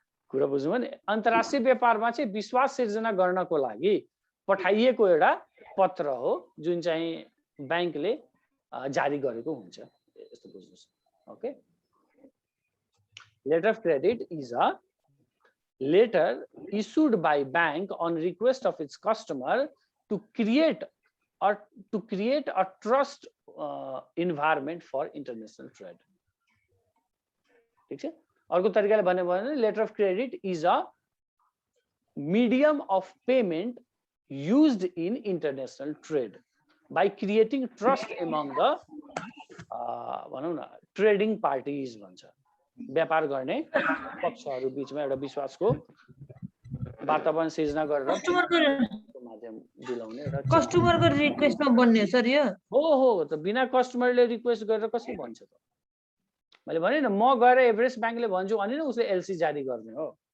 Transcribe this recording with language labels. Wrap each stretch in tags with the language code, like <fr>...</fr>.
<ne>कुरा बुझ्नु भने अन्तर्राष्ट्रिय व्यापारमा चाहिँ विश्वास सिर्जना गर्नको लागि पठाइएको एउटा पत्र हो जुन चाहिँ बैंकले जारी गरेको हुन्छ। यस्तो बुझ्नुस्।</ne> <en>Okay, letter of credit is a letter issued by bank on request of its customer to create a trust environment for international trade.</en> <ne>ठीक छ? अर्को तरिकाले भन्ने भने</ne> <en>letter of credit is a medium of payment used in international trade by creating trust among the</en> <ne>भनौं न</ne> <en>trading parties</en> <ne>भन्छ। व्यापार गर्ने पक्षहरू बीचमा एउटा विश्वासको वातावरण सिर्जना गरेर माध्यम दिलाउने र कस्टमरको रिक्वेस्टमा बन्ने हो सर यो। हो त बिना कस्टमरले रिक्वेस्ट गरेर कसले भन्छ त? मैले भने न म गएर एभरेस्ट ब्याङ्कले भन्छु अनि न उसले एलसी जारी गर्ने हो।</ne>